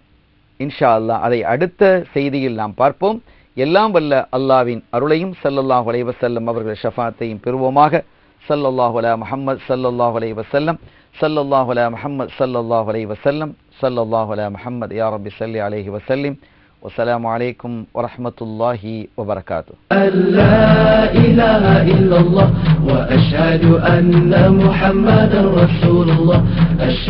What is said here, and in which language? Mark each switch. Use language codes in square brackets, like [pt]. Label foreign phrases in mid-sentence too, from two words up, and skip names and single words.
[ar] إن شاء الله [ta] அதை அடுத்த செய்தியில் நாம் பார்ப்போம். எல்லாம் வல்ல அல்லாஹ்வின் அருளையும் [ar] صلى الله عليه وسلم [ta] அவர்கள் ஷஃபாத்தையும் பெறுவோமாக. [ar] صلى الله على محمد صلى الله عليه وسلم صلى الله على محمد صلى الله عليه وسلم صلى الله على محمد يا ربي صل عليه وسلم. والسلام عليكم ورحمة الله وبركاته. لا إله إلا الله وأشهد أن محمدا رسول الله.